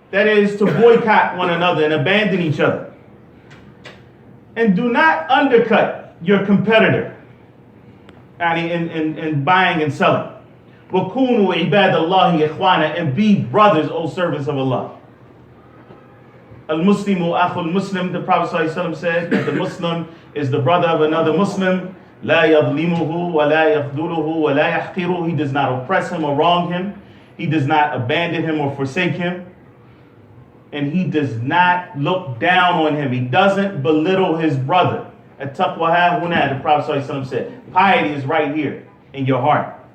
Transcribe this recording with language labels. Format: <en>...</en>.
<en>That is, to boycott one another and abandon each other. And do not undercut your competitor in buying and selling.</en> <ar>وَكُونُوا عِبَادَ اللَّهِ إِخْوَانًا,</ar> <en>and be brothers, O servants of Allah.</en> <ar>Al-Muslimu akhul Muslim,</ar> <en>the Prophet ﷺ said that the Muslim is the brother of another Muslim.</en> <ar>لا يظلمه ولا يخذله ولا يحقره.</ar> <en>He does not oppress him or wrong him. He does not abandon him or forsake him. And he does not look down on him. He doesn't belittle his brother.</en> <ar>At-taqwa ha-huna,</ar> <en>the Prophet ﷺ said, piety is right here in your heart.</en>